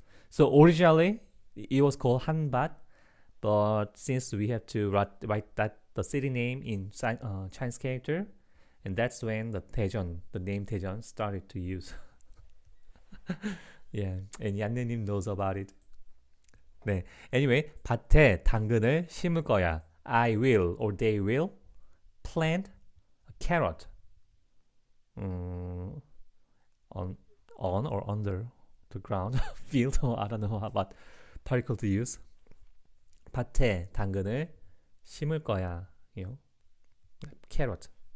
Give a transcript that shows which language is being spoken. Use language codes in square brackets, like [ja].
[en] So originally it was called 한밭, but since we have to write that the city name in Chinese character, and that's when the name Daejeon started to use. Yeah, and 얀느님 knows about it. [ko] 네, [en] anyway, [ko] 밭에 당근을 심을 거야. [en] I will or they will plant a carrot on or under the ground field. I don't know what particle to use. [ko] 밭에 당근을 심을 거야. [en] You know, carrot.